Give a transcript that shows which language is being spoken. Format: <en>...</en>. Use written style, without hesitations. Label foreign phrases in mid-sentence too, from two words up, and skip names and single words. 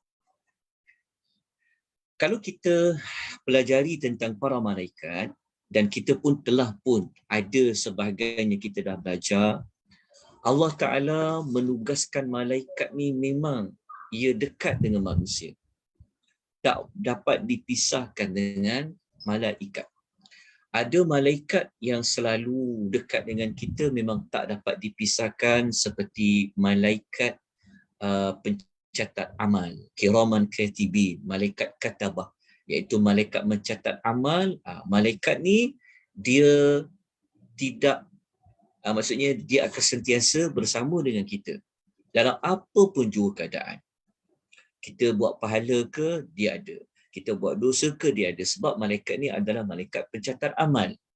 <ms>Kalau kita pelajari tentang para malaikat, dan kita pun telah ada sebagainya kita dah belajar, Allah Ta'ala menugaskan malaikat ni memang ia dekat dengan manusia. Tak dapat dipisahkan dengan malaikat. Ada malaikat yang selalu dekat dengan kita, memang tak dapat dipisahkan, seperti malaikat pencatat amal,</ms> <ar>كراما كاتبين,</ar> <ms>malaikat katabah, iaitu malaikat mencatat amal. Malaikat ni dia tidak, maksudnya dia akan sentiasa bersama dengan kita dalam apa pun jua keadaan. Kita buat pahala ke, dia ada. Kita buat dosa ke, dia ada. Sebab malaikat ni adalah malaikat pencatat amal.</ms>